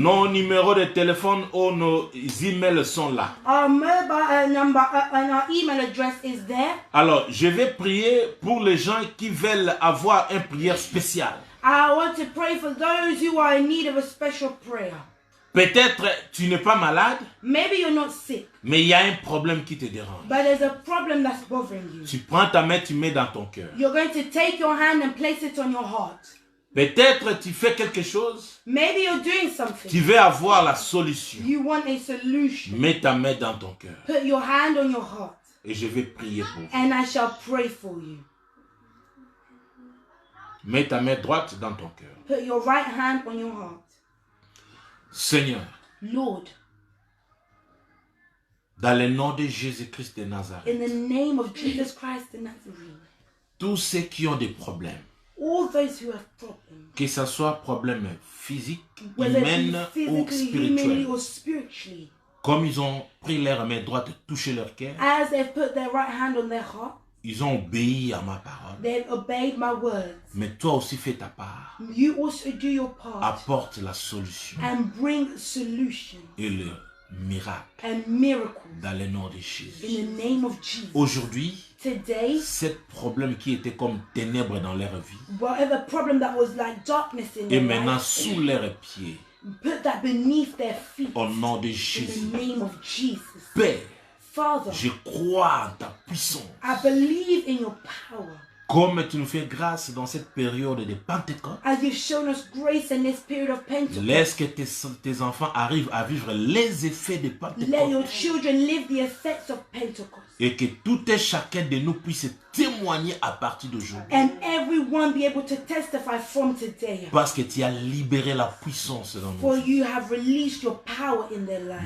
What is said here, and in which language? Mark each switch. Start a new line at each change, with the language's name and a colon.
French: Nos numéros de téléphone ou nos emails sont là.
English: our mobile number and our email address is there.
French: Alors, je vais prier pour les gens qui veulent avoir une prière spéciale.
English: I want to pray for those who are in need of a special prayer.
French: Peut-être tu n'es pas malade,
English: Maybe you're not sick,
French: mais il y a un problème qui te dérange.
English: but there's a problem that's bothering you.
French: Tu prends ta main, tu mets dans ton cœur.
English: You're going to take your hand and place it on your heart.
French: Peut-être tu fais quelque chose,
English: Maybe you're doing
French: tu
English: something.
French: veux avoir la solution.
English: You want a solution.
French: Mets ta main dans ton cœur
English: Put your hand on your heart
French: et je vais prier pour vous.
English: and I shall pray for you.
French: Mets ta main droite dans ton cœur.
English: Put your right hand on your heart.
French: Seigneur,
English: Lord,
French: dans le nom de Jésus-Christ de Nazareth,
English: in the name of Jesus Christ the Nazarene,
French: tous ceux qui ont des problèmes,
English: all those who have problems,
French: que ce soit problème physique,
English: whether
French: humain
English: it be
French: ou
English: physically, humanly,
French: spirituel,
English: or spiritually,
French: comme ils ont pris leur main droite et touché leur cœur,
English: as they've put their right hand on their heart,
French: ils ont obéi à ma parole.
English: they've obeyed my words.
French: Mais toi aussi fais ta part.
English: You also do your part
French: Apporte la solution
English: and bring solution
French: et le miracle
English: and miracles
French: dans le nom de Jésus.
English: in the name of Jesus.
French: Aujourd'hui,
English: Today,
French: ce problème qui était comme ténèbres dans leur vie
English: whatever problem that was like darkness in
French: est
English: their
French: maintenant
English: life,
French: sous leurs pieds.
English: put that beneath their feet
French: Au nom de
English: in
French: Jésus.
English: the name of Jesus.
French: Père,
English: Father,
French: je crois en ta puissance.
English: I believe in your power.
French: Comme tu nous fais grâce dans cette période de Pentecôte,
English: As you've shown us grace in this period of Pentecost,
French: laisse que tes enfants arrivent à vivre les effets de
English: let your
French: Pentecôte
English: children live the effects of Pentecost.
French: et que tout et chacun de nous puisse témoigner à partir d'aujourd'hui.
English: And everyone be able to testify from today.
French: Parce que tu as libéré la puissance dans
English: For
French: nos vies.
English: you have released your power in their lives.